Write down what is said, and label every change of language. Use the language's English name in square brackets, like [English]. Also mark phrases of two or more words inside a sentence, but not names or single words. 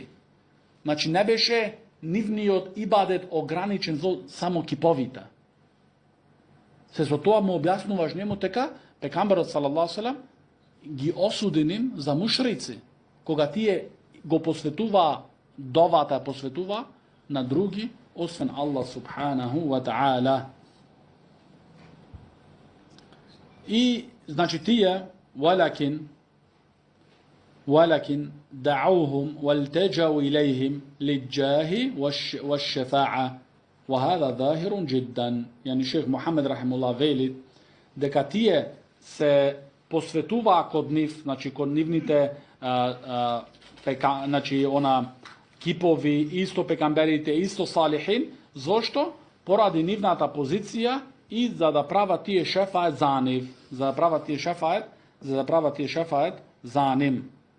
[Macedonian] Значи не беше нивниот ибадет ограничен за само киповите. Се со тоа му објаснуваш нему дека пекамберот [Arabic] صلى الله عليه [Macedonian] ги осуди ним за мушрици, кога тие го посветува довата, посветува на други освен [Arabic] الله سبحانه وتعالى. [Macedonian] И значи тие [Arabic] ولكن دعوهم والتجوا إليهم للجاه والشفاعة وهذا ظاهر جدا. يعني شيخ محمد رحمه الله [Macedonian] велит дека тие се посветуваа код нив, значи код нивните значи она кипови, исто пекамберите, исто салихин, зошто? Поради нивната позиција и за да прават тие шефает за нив, за да прават тие шефает за ним.